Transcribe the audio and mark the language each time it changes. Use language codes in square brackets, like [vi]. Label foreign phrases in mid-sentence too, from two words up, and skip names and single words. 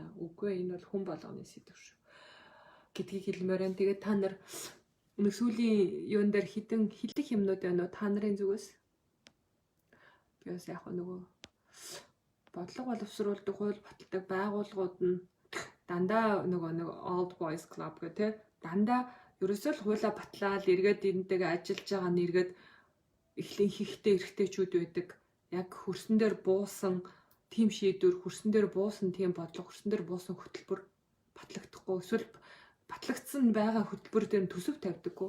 [mn] Үгүй ээ, энэ бол хүн болгоны сэдв шүү гэдгийг хэлмээр байна. Тэгээд та нар нэг сүүлийн юун дээр хідэн хэлэх юмнууд байна уу? Та нарын зүгээс? Бияс яг нөгөө бодлого боловсруулдаг, хууль баталдаг байгууллагууд нь дандаа нөгөө нэг [en] old boys club [mn] гэх тэ дандаа ерөөсөө л хуулаа батлаад эргээд энэтэйгээ ажиллаж байгаа нь эргээд эхлэн хийхтэй эрэгтэйчүүд байдаг. Яг хөрсөн дээр буусан тийм шийдвэр, хөрсөн дээр буусан тийм бодлого, хөрсөн дээр буусан хөтөлбөр батлагдахгүй. Эсвэл батлагдсан байгаа хөтөлбөр дээр төсөв тавьдаггүй.